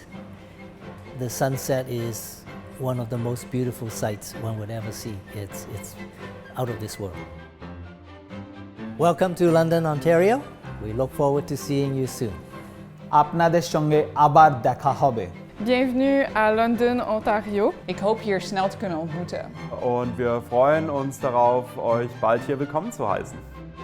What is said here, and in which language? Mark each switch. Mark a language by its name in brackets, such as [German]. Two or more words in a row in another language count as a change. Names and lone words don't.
[English] The sunset is one of the most beautiful sights one would ever see. It's out of this world. Welcome to London, Ontario. We look forward to seeing you soon. [Bangla] আপনাদের সঙ্গে আবার দেখা হবে. [French] Bienvenue à London, Ontario. [Dutch] Ik hoop hier snel te kunnen ontmoeten. [German] Und wir freuen uns darauf, euch bald hier willkommen zu heißen.